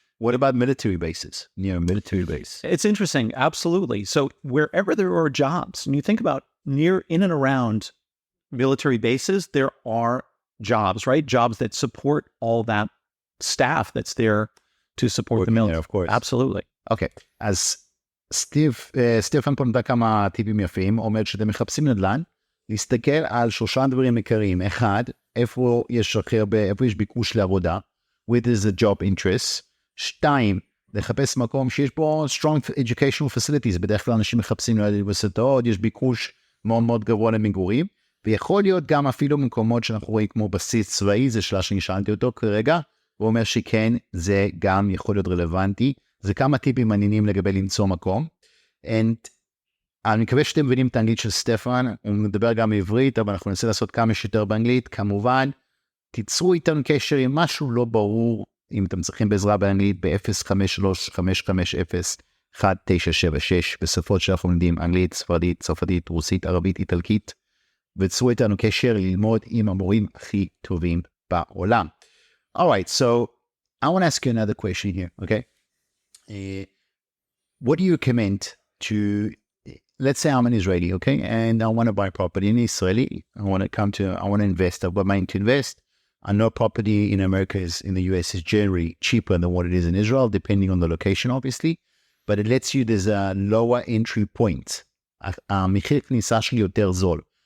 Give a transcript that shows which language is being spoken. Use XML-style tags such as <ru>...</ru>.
<en>What about military bases? Military base. It's interesting. Absolutely. So wherever there are jobs, and you think about in and around military bases, there are jobs, right? Jobs that support all that staff that's there to support the military. Of course. Absolutely. Okay.</en> <he>As סטפן פה נתן כמה טיפים יפים, אומר שאתם מחפשים נדל"ן, להסתכל על 3 דברים עיקריים. 1, איפה יש ביקוש לעבודה,</he> <en>with is the job interest.</en> <he>2, לחפש מקום שיש בו</he> <en>strong educational facilities,</en> <he>בדרך כלל אנשים מחפשים לאוניברסיטאות, יש ביקוש מאוד מאוד גבוה למגורים, ויכול להיות גם אפילו במקומות שאנחנו רואים כמו בסיס צבאי, זה שאלה שנשאלתי אותו כרגע, הוא אומר שכן, זה גם יכול להיות רלוונטי. זה כמה טיפים מעניינים לגבי למצוא מקום. אני מקווה שאתם מבינים את האנגלית של סטפן, הוא מדבר גם בעברית, אבל אנחנו ננסה לעשות כמה שיותר באנגלית. כמובן, תיצרו איתנו קשר עם משהו לא ברור, אם אתם צריכים בעזרה באנגלית, ב-053-550-1976, בשפות שאנחנו לומדים, אנגלית, ספרדית, צרפתית, רוסית, ערבית, איטלקית, ותיצרו איתנו קשר ללמוד עם המורים הכי טובים בעולם.</he> <en>Alright, so I want to ask you another question here, okay? What do you recommend to, let's say I'm an Israeli, okay, and I want to buy property in Israeli. I want to invest. I've got money to invest. I know property in in the US is generally cheaper than what it is in Israel, depending on the location, obviously, but it lets you, there's a lower entry point.</en> <he>המחיר כניסה שלי יותר זול.</he>